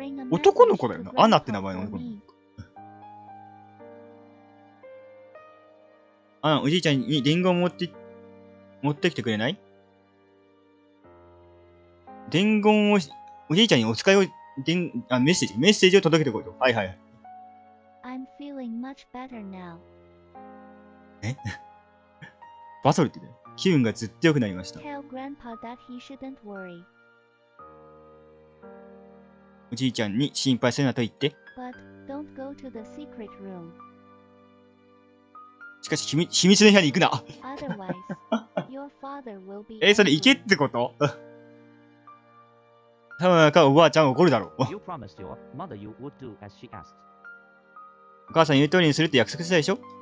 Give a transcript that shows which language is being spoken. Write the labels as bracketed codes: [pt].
[ja] 男の子だよな。アナって名前の男の子。おじいちゃんに伝言を持ってきてくれない？伝言を、おじいちゃんにお使いを、メッセージを届けてこいと。はいはい。 [en] I'm feeling much better now. [ja] バトルってね、気分がずっと良くなりました。 [en] Tell Grandpa that he shouldn't worry. [ja] おじいちゃんに心配するなと言って。 [en] But don't go to the secret room. [ja] しかし、秘密の部屋に行くな。それ行けってこと多分おばあちゃん怒るだろう。お母さん言う通りにするって約束したでしょ？